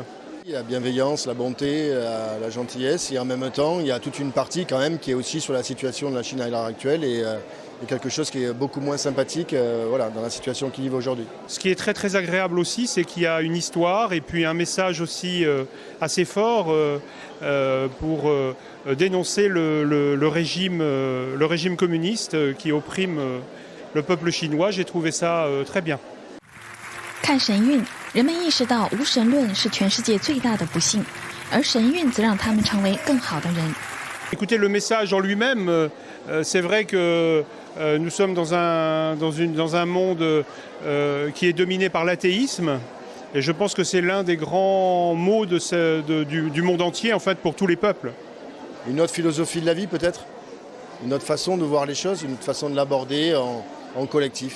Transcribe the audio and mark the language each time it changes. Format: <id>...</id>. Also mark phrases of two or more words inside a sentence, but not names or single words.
<fr>La bienveillance, la bonté, la gentillesse, et en même temps, il y a toute une partie quand même qui est aussi sur la situation de la Chine à l'heure actuelle et quelque chose qui est beaucoup moins sympathique dans la situation qu'ils vivent aujourd'hui. Ce qui est très très agréable aussi, c'est qu'il y a une histoire et puis un message aussi assez fort pour dénoncer le régime communiste qui opprime le peuple chinois. J'ai trouvé ça très bien.</fr> <zh>看神韵，人们意识到无神论是全世界最大的不幸，而神韵则让他们成为更好的人。</zh> <fr>Écoutez, le message en lui-même, c'est vrai que nous sommes dans un monde qui est dominé par l'athéisme, et je pense que c'est l'un des grands maux du monde entier, en fait, pour tous les peuples. Une autre philosophie de la vie peut-être, une autre façon de voir les choses, une autre façon de l'aborder en collectif.</fr>